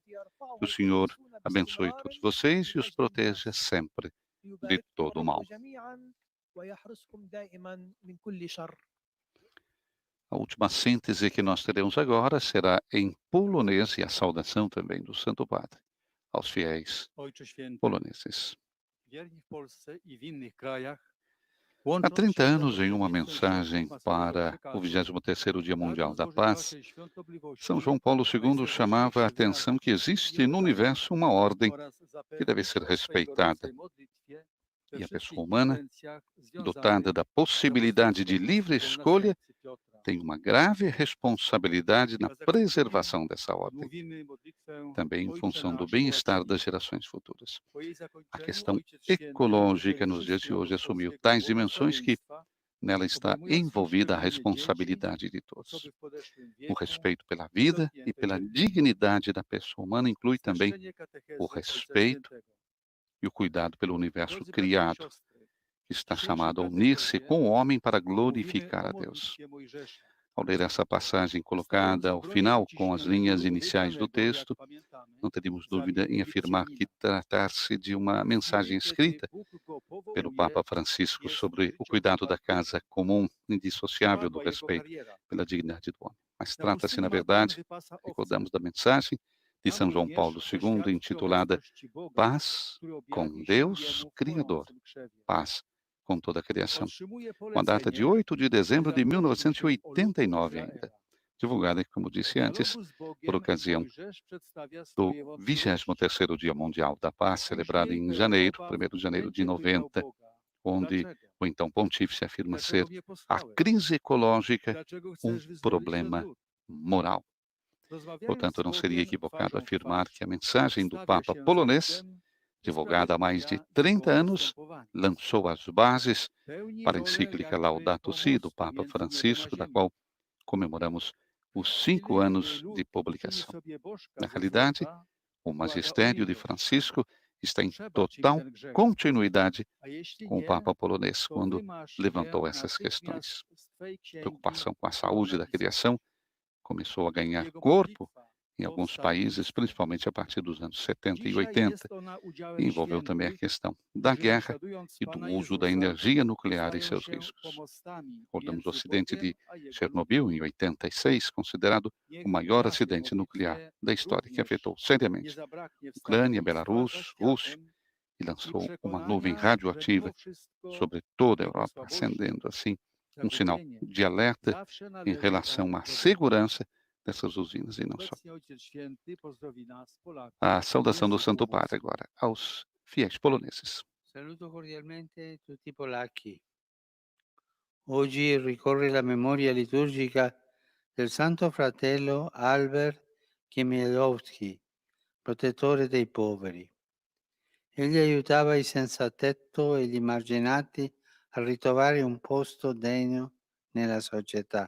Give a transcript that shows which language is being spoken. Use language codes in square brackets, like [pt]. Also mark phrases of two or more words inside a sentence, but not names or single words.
[pt] Que o Senhor abençoe todos vocês e os proteja sempre de todo o mal. A última síntese que nós teremos agora será em polonês e a saudação também do Santo Padre aos fiéis [pl] Ojcze Święty, [pt] poloneses. [pl] wierni w Polsce i w innych krajach, [pt] Há [pl] łącząc [pt] 30 [pl] się za [pt] anos, em uma [pl] pośrednictwem [pt] mensagem [pl] środków masowego [pt] para o [pl] przekazu, [pt] 23º Dia Mundial [pl] pragną [pt] da [pl] złożyć [pt] Paz, [pl] waszej świątobliwości [pt] São João Paulo II chamava a atenção que existe no universo uma ordem [pl] oraz [pt] que deve [pl] zapewnić [pt] ser [pl] o swej [pt] respeitada [pl] gorącej modlitwie we [pt] e a [pl] wszystkich [pt] pessoa humana, [pl] intencjach związanych [pt] dotada da possibilidade de livre escolha, tem uma grave responsabilidade na preservação dessa ordem, [pl] Mówimy modlitwę [pt] também em [pl] Ojcze [pt] função do [pl] nasz, [pt] bem-estar [pl] ojcze [pt] das [pl] nasz. [pt] gerações futuras. [pl] Po jej [pt] A [pl] zakończeniu [pt] questão [pl] Ojciec Święty [pt] ecológica [pl] apeluje [pt] nos dias de [pl] wszystkim [pt] hoje assumiu [pl] apostolskiego [pt] tais dimensões que [pl] błogosławieństwa, [pt] nela está [pl] obejmując [pt] envolvida a [pl] rozszerzenie [pt] responsabilidade de todos. [pl] osoby w podeszłym [pt] O [pl] wieku, [pt] respeito pela vida e pela dignidade da pessoa humana inclui também [pl] streszczenie katechezy [pt] o [pl] Ojca [pt] respeito [pl] Świętego. [pt] e o cuidado pelo universo [pl] Drodzy bracia i [pt] criado, [pl] siostry, [pt] que está [pl] dzisiejszej [pt] chamado a unir-se [pl] katechecie [pt] com o homem para [pl] mówimy [pt] glorificar [pl] o [pt] a Deus. [pl] modlitwie Mojżesza. [pt] Ao ler essa passagem colocada [pl] Stając w [pt] ao [pl] obronie [pt] final, com as [pl] uciśnionego [pt] linhas [pl] ludu [pt] iniciais do [pl] wybranego, jak [pt] texto, [pl] pamiętamy, [pt] não teríamos [pl] za [pt] dúvida em afirmar que tratar-se de uma mensagem [pl] chwili, kiedy [pt] escrita [pl] Bóg go [pt] pelo [pl] powołuje, [pt] Papa Francisco [pl] jest [pt] sobre o [pl] życiem [pt] cuidado da [pl] otwartym. [pt] casa comum, indissociável do [pl] Upadła jego [pt] respeito [pl] kariera. [pt] pela dignidade do homem. Mas [pl] Na [pt] trata-se, na [pl] pustyni Madian [pt] verdade, [pl] wypasa owce. [pt] recordamos da mensagem de [pl] Tam [pt] São João [pl] również [pt] Paulo II, [pl] przeświadczy [pt] intitulada [pl] obecności Boga, [pt] Paz [pl] który [pt] com [pl] objawił się [pt] Deus [pl] jemu w [pt] Criador, [pl] płonącym krzewie. [pt] paz com toda a criação. [pl] Otrzymuje [pt] Com a data de [pl] polecenie, [pt] 8 de dezembro de [pl] by zatroszczył się o lud [pt] 1989 ainda, [pl] Izraela. [pt] divulgada, como disse [pl] W [pt] antes, [pl] dialogu z [pt] por [pl] Bogiem [pt] ocasião [pl] Mojżesz przedstawia [pt] do [pl] swoje wątpliwości. [pt] 23º Dia Mundial da Paz, celebrado em [pl] Później [pt] janeiro, [pl] pełen [pt] 1º de janeiro de [pl] będzie pytał [pt] 90, [pl] Boga, [pt] onde [pl] dlaczego? [pt] o então pontífice afirma ser [pl] Dlaczego mnie [pt] a [pl] posłałeś? [pt] crise ecológica [pl] Dlaczego [pt] um [pl] chcesz wyzwolić [pt] problema [pl] ten lud? [pt] moral. [pl] Rozmawiając [pt] Portanto, [pl] z [pt] não seria [pl] Bogiem [pt] equivocado [pl] twarzą w [pt] afirmar [pl] twarz, [pt] que a mensagem do [pl] stawia [pt] Papa [pl] się za [pt] polonês, [pl] ludem i [pt] divulgada há mais de [pl] usprawiedliwia [pt] 30 [pl] jego [pt] anos, [pl] postępowanie. [pt] lançou as bases [pl] Pełni [pt] para a [pl] rolę [pt] encíclica [pl] jakby [pt] Laudato Si do [pl] pomostu [pt] Papa [pl] między niebem a [pt] Francisco, da [pl] ziemią. [pt] qual comemoramos os [pl] W [pt] 5 [pl] chwili, gdy [pt] anos de [pl] lud czyni [pt] publicação. [pl] sobie bożka [pt] Na [pl] ze [pt] realidade, [pl] złota, [pt] o [pl] wkłada [pt] magistério de [pl] oliwę w [pt] Francisco está em [pl] przebacz im [pt] total [pl] ten grzech. [pt] continuidade [pl] A jeśli [pt] com o [pl] nie, [pt] Papa polonês [pl] to [pt] quando [pl] wymasz [pt] levantou [pl] je [pt] essas [pl] natychmiast [pt] questões. [pl] z Twej księgi, [pt] Preocupação com a [pl] którą [pt] saúde da [pl] napisał. [pt] criação começou a ganhar [pl] Jego [pt] corpo [pl] modlitwa [pt] em alguns [pl] powstała [pt] países, [pl] list. [pt] principalmente a partir dos anos 70 e [pl] Dzisiaj [pt] 80, [pl] jest ona udziałem [pt] e envolveu também a [pl] świętych, [pt] questão da [pl] którzy [pt] guerra [pl] naśladując [pt] e do [pl] Pana [pt] uso da [pl] Jezusa, [pt] energia nuclear e [pl] stają [pt] seus [pl] się [pt] riscos. [pl] pomostami [pt] Recordamos o [pl] między [pt] acidente de [pl] Bogiem a Jego [pt] Chernobyl [pl] ludem. [pt] em 86, considerado [pl] Niech [pt] o maior [pl] w naszej [pt] acidente nuclear [pl] modlitwie [pt] da história, que [pl] również [pt] afetou [pl] nie [pt] seriamente [pl] zabraknie [pt] Ucrânia, [pl] wstawiennictwa za [pt] Belarus, Rússia [pl] światem [pt] e [pl] i [pt] lançou uma [pl] przekonania, [pt] nuvem [pl] że [pt] radioativa [pl] mimo wszystko [pt] sobre toda a [pl] Jego [pt] Europa, [pl] słabości, [pt] acendendo assim um sinal [pl] zagubienie [pt] de alerta [pl] zawsze [pt] em [pl] należy [pt] relação [pl] On [pt] à [pl] do Boga. [pt] segurança dessas usinas e não só. [pl] Obecnie Ojciec Święty pozdrowi nas, Polaków, [pt] A saudação do [pl] języku [pt] Santo Padre [pl] polskim. [pt] agora aos fiéis poloneses. [it] Saluto cordialmente tutti i polacchi. Oggi ricorre la memoria liturgica del Santo Fratello Albert Chmielowski, protettore dei poveri. Egli aiutava i senza tetto e gli emarginati a ritrovare un posto degno nella società.